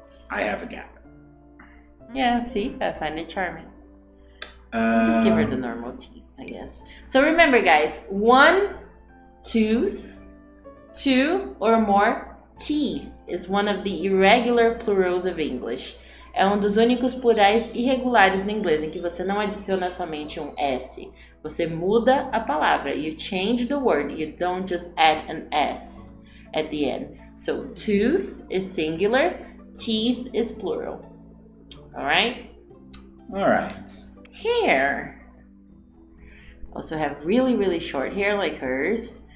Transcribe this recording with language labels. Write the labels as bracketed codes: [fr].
[en] I have a gap. Yeah, see, I find it charming. Just give her the normal teeth, I guess. So remember, guys, one tooth, two or more teeth is one of the irregular plurals of English. [pt] É dos únicos plurais irregulares no inglês, em que você não adiciona somente S. Você muda a palavra. [en] You change the word. You don't just add an S at the end. So tooth is singular. Teeth is plural. All right? All right. Hair. Also have really, really short hair like hers.